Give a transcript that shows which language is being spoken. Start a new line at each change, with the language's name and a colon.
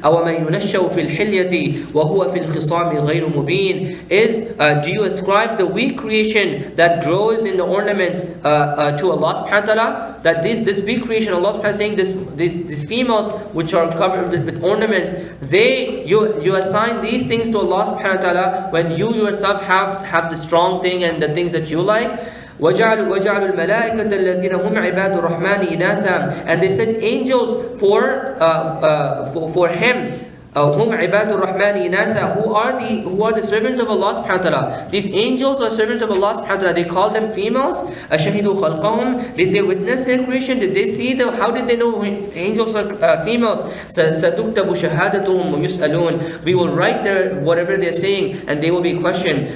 Arabic: أَوَمَنْ يُنَشَّأُ فِي الْحِلْيَةِ وَهُوَ فِي الْخِصَامِ غَيْرُ مُبِينٍ,
English: do you ascribe the weak creation that grows in the ornaments to Allah subhanahu wa ta'ala? That this weak creation, Allah subhanahu wa ta'ala saying these females which are covered with ornaments, you assign these things to Allah subhanahu wa ta'ala when you yourself have the strong thing and the things that you like.
Arabic: وَجَعَلُوا الْمَلَائِكَةَ الَّذِينَ هُمْ عِبَادُ الرَّحْمَنِ إِنَاثًا,
English: and they said angels for him,
Arabic: Hum ibadur rahman inatha,
English: who are the servants of Allah subhanahu wa ta'ala. These angels are servants of Allah subhanahu wa ta'ala. They call them females.
Arabic: Ashahidu khalqahum,
English: did they witness their creation? Did they see how did they know angels are females?
Arabic: Satuktabu shahadatuhum wa yus'alun,
English: we will write their whatever they're saying and they will be questioned.